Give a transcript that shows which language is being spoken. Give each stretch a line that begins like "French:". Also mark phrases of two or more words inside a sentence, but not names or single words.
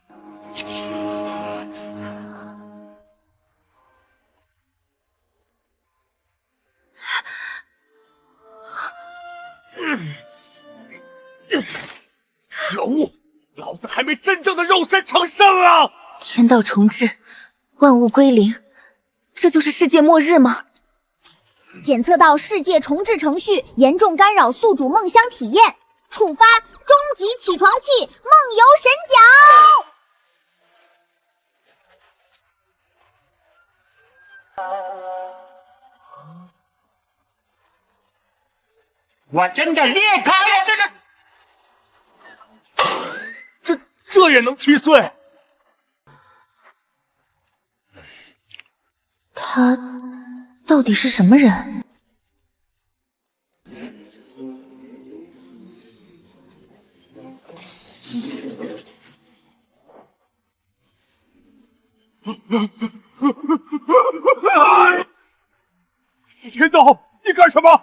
Chinese: 可惡！老子還沒真正的肉身成聖啊！天道重置，萬物歸零，這就是世界末日嗎？檢測到世界重置程序嚴重干擾宿主夢鄉體驗，觸發終極起床氣夢遊神角。我真的裂开了这个，这也能踢碎？他到底是什么人？天道，你干什么？